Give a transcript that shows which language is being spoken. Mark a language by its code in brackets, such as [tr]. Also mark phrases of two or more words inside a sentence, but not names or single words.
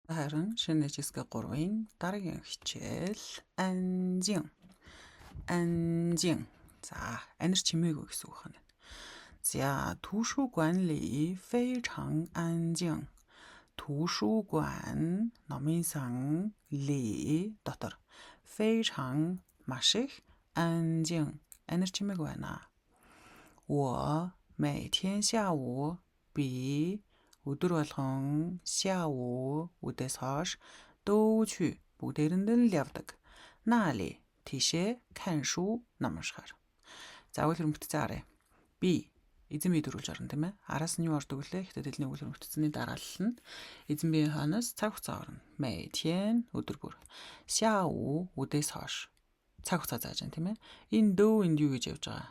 [mn] Харин шинэ жишгээ 3-ын дараагийн хичээл анжин. Анжин. За, анир чимээгүй гэсэн үг байна. За, [zh] 图书馆里非常安静. [mn] 图书馆 номын сан ли дотор 非常 маш их 安静 анир чимээгүй байна. [zh] 我每天下午比 [mn] өдөр болгон 下午 үдээс хойш [zh] 都去 [mn] бүгдээрэнд нь л явдаг. 那里 тийшээ 看书 ном уншихаар. За үйл хэрэгмэтцээ харъя. Би эзэн бие төрүүлж орно тийм ээ. Араас нь юу ордог вүлээ? Хятад хэлний үйл хэрэгмэтцний дараалал нь эзэн биеийн хойноос цаг хугацаа орно. 每天 өдөр бүр. 下午 үдээс хойш. Цаг хугацаа зааж байна тийм ээ. Энэ дөө энд юу гэж явж байгаа?